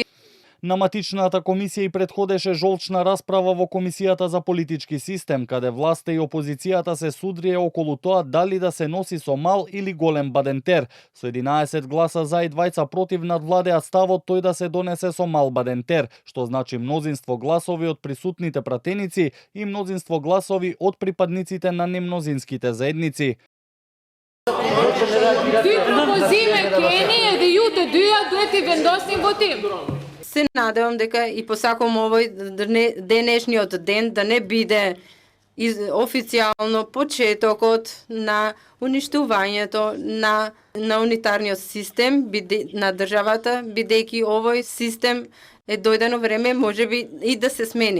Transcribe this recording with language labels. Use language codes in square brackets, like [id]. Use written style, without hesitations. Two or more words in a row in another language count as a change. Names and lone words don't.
[mk] На матичната комисија и предходеше жолчна расправа во Комисијата за политички систем, каде власта и опозицијата се судрие околу тоа дали да се носи со мал или голем бадентер. Со 11 гласа за и 2 против надвладеа ставот тој да се донесе со мал бадентер, што значи мнозинство гласови од присутните пратеници и мнозинство гласови од припадниците на немнозинските заедници. [sq] Dy propozime keni edhe ju të dyja duhet i vendosni në votim. [mk] Се надевам дека и посакам овој денешниот ден да не биде официјално почетокот на уништувањето на унитарниот систем на државата, бидејќи овој систем е дојдено време можеби и да се смени.